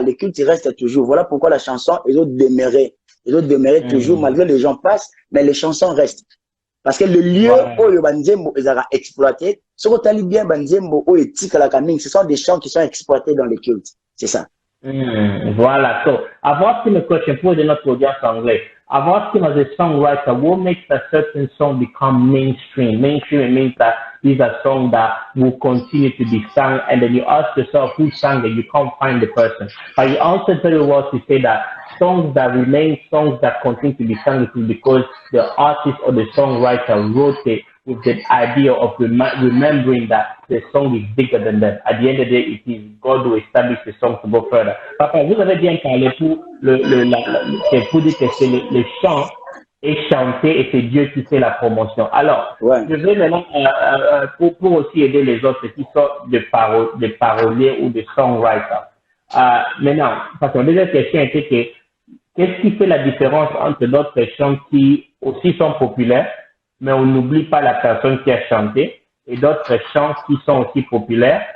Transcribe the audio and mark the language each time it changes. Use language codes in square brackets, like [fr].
[fr] Le culte, il reste toujours. Voilà pourquoi la chanson, ils ont demeuré. Ils ont demeuré toujours, malgré les gens passent, mais les chansons restent. Parce que le lieu où le Banzembo ils ont exploité, ce que tu as bien Banzembo où les tics à la camine, ce sont des chants qui sont exploités dans les cultes. C'est ça. Voilà. [en] So, I've asked him a question for the not audience anglais. I've asked him as a songwriter, what makes a certain song become mainstream? Mainstream means that these are songs that will continue to be sung, and then you ask yourself who sang it, you can't find the person. But you answered very well to say that songs that remain, songs that continue to be sung, it is because the artist or the songwriter wrote it with the idea of remembering that the song is bigger than them. At the end of the day, it is God who established the song to go further. [fr] Papa, vous avez bien parlé pour c'est pour dire que c'est le chant est chanté et c'est Dieu qui fait la promotion. Alors, je vais maintenant, pour aussi aider les autres qui sont des paroliers ou des songwriters. Maintenant, parce que la deuxième question était que, qu'est-ce qui fait la différence entre d'autres chants qui aussi sont populaires, mais on n'oublie pas la personne qui a chanté, et d'autres chants qui sont aussi populaires?